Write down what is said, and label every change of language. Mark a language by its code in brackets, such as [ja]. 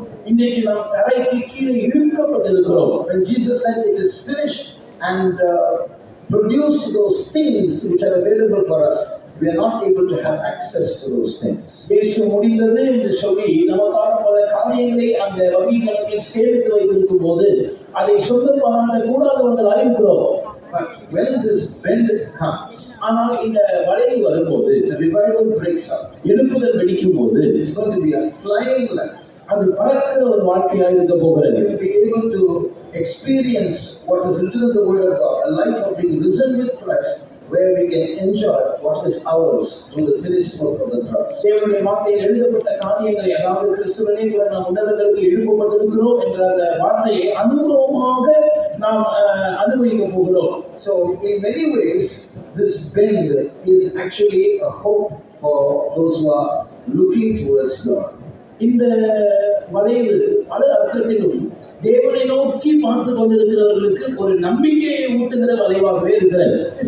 [ta] இன்றைக்கு நாம் தரைக்கு கீழே இழுக்கப்பட்டிருக்கிறோம். [en] When Jesus said it is finished and produced those things which are available for us, we are not able to have access to those things. [ta] இயேசு முடிந்தது என்று சொல்லி நமக்கான பல காரியங்களை அந்த வங்கிகளில் சேமித்து வைத்திருக்கும் போது அதை சொந்த பாராட்ட கூடாதவர்களாக இருக்கிறோம். [en] But when this bend comes, [ta] ஆனால் இந்த வளைவு வரும்போது, [en] the revival breaks out. [ta] எழுப்புதல் வெடிக்கும் போது, [en] it's going to be a flying life. [ta] அது பறக்கிற ஒரு வாழ்க்கையாக இருக்க போகிறது. [en] We will be able to experience what is written in the Word of God, a life of being risen with Christ, where we can enjoy what is ours through the finished work of the cross. [ta] தேவனுடைய வார்த்தையில் எழுதப்பட்ட காரியங்களை, அதாவது கிறிஸ்துவிலே கூட நாம் உன்னதங்களுக்கு எழுப்பப்பட்டிருக்கிறோம் என்ற அந்த வார்த்தையை அனுபவமாக நாம் அனுபவிக்க போகிறோம். [en] So in many ways this bend is actually a hope for those who are looking towards God. [ta] இந்த வளைவு பல அர்த்தத்திலும் தேவனை நோக்கி பார்த்து கொண்டிருக்கிறவர்களுக்கு ஒரு நம்பிக்கையை ஊட்டுகிற வளைவாகவே இருக்கிறது.